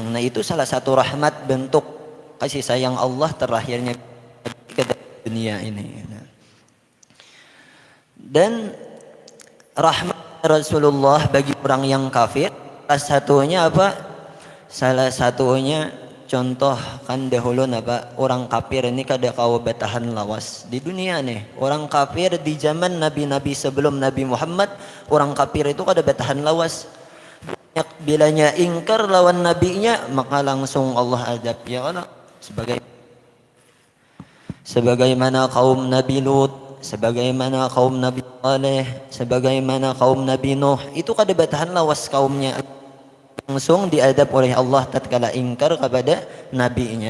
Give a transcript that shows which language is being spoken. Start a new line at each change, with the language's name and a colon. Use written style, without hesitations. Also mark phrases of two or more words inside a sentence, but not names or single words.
Indonesian: Nah itu salah satu rahmat bentuk kasih sayang Allah terlahirnya ke dunia ini. Dan rahmat Rasulullah bagi orang yang kafir, salah satunya apa?
Banjar: Salah satunya contoh kan dahulu apa orang kafir ini kada kau bertahan lawas di dunia nih. Orang kafir di zaman nabi-nabi sebelum Nabi Muhammad, orang kafir itu kada bertahan lawas. Bilanya ingkar lawan nabinya maka langsung Allah azab
Arabic: يا الله
Banjar: sebagaimana kaum Nabi Lut, sebagaimana kaum Nabi Saleh, sebagaimana kaum Nabi Nuh, itu kada bertahan lawas kaumnya, langsung diadab oleh Allah tatkala ingkar kepada nabinya.